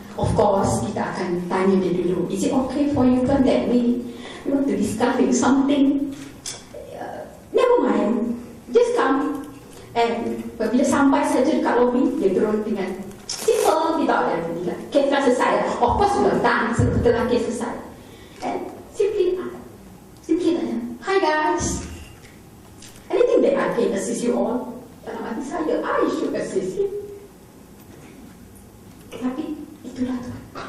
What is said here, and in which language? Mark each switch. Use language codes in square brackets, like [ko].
[en] Of course, [ms] kita akan tanya dia dulu, [en] is it okay for you Tuan that we want to discuss something? Never mind, just come. [ms] And apabila sampai saja dekat lobby, dia turun dengan simple, kita ada kes dah selesai. [en] of course [ms] sudah datang setelah kes selesai. [en] And simply [ms] tanya, [en] "Hi guys, anything that I can assist you all?" [ms] Dalam hati saya, [en] I should assist you. [ms] Tapi itulah Tuhan.